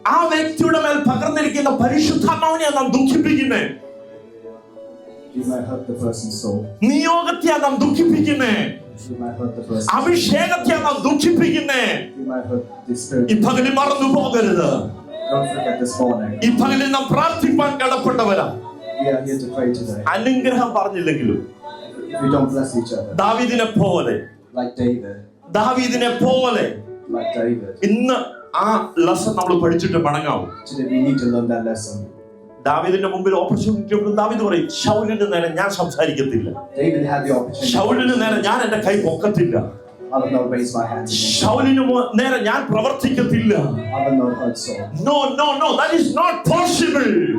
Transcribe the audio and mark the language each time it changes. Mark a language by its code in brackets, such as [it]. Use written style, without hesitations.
[ml] ആ വ്യക്തിയുടെ മേൽ പകർന്നിരിക്കുന്ന പരിശുദ്ധാത്മാവിനെ നാം ദുഃഖിപ്പിക്കുന്നേ, [en] we might hurt the person's soul. [ml] നിയോഗത്തെ നാം ദുഃഖിപ്പിക്കുന്നേ, [en] We might hurt the person. [ml] അഭിഷേകത്തെ നാം ദുഃഖിപ്പിക്കുന്നേ. [en] We might hurt the spirit. [ml] ഈ പകലിൽ മറന്നു പോകരുത്. [en] Don't forget this morning. [ml] ഈ പകലിൽ നാം പ്രാർത്ഥിപ്പാൻ കടപ്പെട്ടവരാ. [en] We are here to pray today. [ml] അനുഗ്രഹം പറഞ്ഞില്ലെങ്കിലും [en] If we don't bless each other, [ml] ദാവീദിനെ പോലെ, [en] like David, [ml] ദാവീദിനെ പോലെ [en] like David, [ml] ഇന്ന് ആ ലെസൺ നമ്മൾ പഠിച്ചിട്ട് മടങ്ങാവും. [en] today we need to learn that lesson. [ml] ദാവീദിന്റെ മുമ്പിൽ ഓപ്പർച്യൂണിറ്റി ദാവീദ് പറയും, ശൗലിന് നേരെ ഞാൻ സംസാരിക്കത്തില്ല, [en] David had the opportunity. [ml] ശൗലിന് നേരെ ഞാൻ എന്റെ കൈ പൊക്കത്തില്ല, [en] I will not raise my hands against him. [ml] ശൗലിന് നേരെ ഞാൻ പ്രവർത്തിക്കത്തില്ല. [en] I will not hurt Saul. No, no, no, that is not possible.